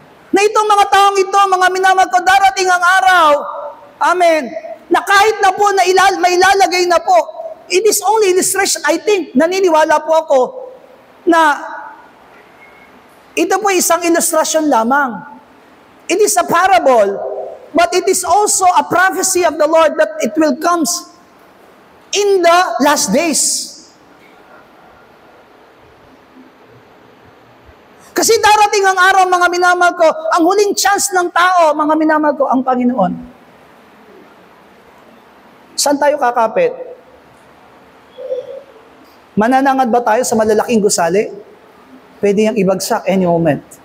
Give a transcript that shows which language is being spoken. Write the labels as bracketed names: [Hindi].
[Filipino] Na itong mga taong ito, mga minamahal ko, darating ang araw, amen, na kahit na po na may ilalagay na po, [English] it is only illustration, I think, [Filipino] naniniwala po ako, na ito po isang ilustrasyon lamang. [English] It is a parable, but it is also a prophecy of the Lord that it will come in the last days. [Filipino] Kasi darating ang araw, mga minamahal ko, ang huling chance ng tao, mga minamahal ko, ang Panginoon. Saan tayo kakapit? Mananangad ba tayo sa malalaking gusali? Pwede yung ibagsak [English] any moment.